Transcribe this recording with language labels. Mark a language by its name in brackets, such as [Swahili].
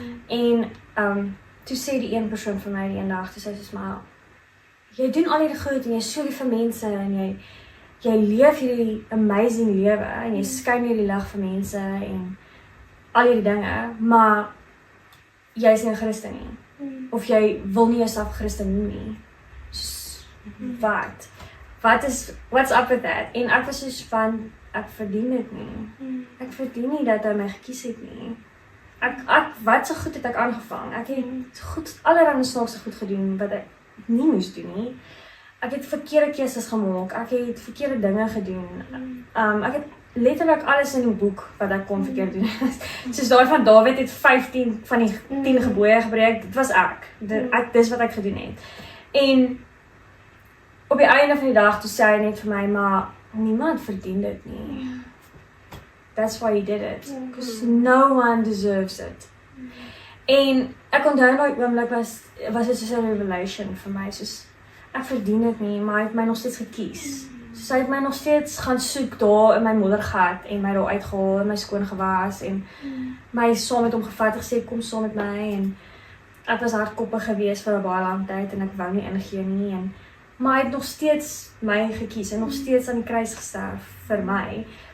[Afrikaans] En toe sê die een persoon vir my die een dag, toe sê soos, maar jy doen al hierdie goed, en jy is so lief vir mense, en jy leef hierdie amazing lewe, en jy skyn hierdie lig vir mense, en al hierdie dinge, maar jy is nie 'n Christen nie. Of jy wil nie jouself Christen noem nie. Wat? [English] what's up with that? [Afrikaans] En ek was soos van, ek verdien dit nie. Ek verdien nie dat hy my gekies het nie. Wat so goed het ek aangevang? Ek het goed, allerhande snaakse goed gedoen, wat ek nie moes doen nie. Ek het verkeerde keuses gemaak, ek het verkeerde dinge gedoen. Ek het letterlik alles in die boek wat ek kon verkeerd doen. Soos daai van Dawid het 15 van die 10 gebooie gebreek, dit was ek. Dis wat ek gedoen het. En op die einde van die dag, toe sê hy net vir my, maar niemand verdien dit nie. [English] That's why you did it. Because no one deserves it. [Afrikaans] En ek onthou daai oomblik was dit soos 'n revelation vir my, soos ek verdien dit nie, maar hy het my nog steeds gekies. So hy het my nog steeds gaan soek daar in my moddergat en my daar uitgehaal en my skoon gewas en my saam met hom gevat en gesê kom saam met my en ek was hardkoppig gewees vir 'n baie lang tyd en ek wou nie ingee nie maar hy het nog steeds my gekies en nog steeds aan die kruis gesterf vir my.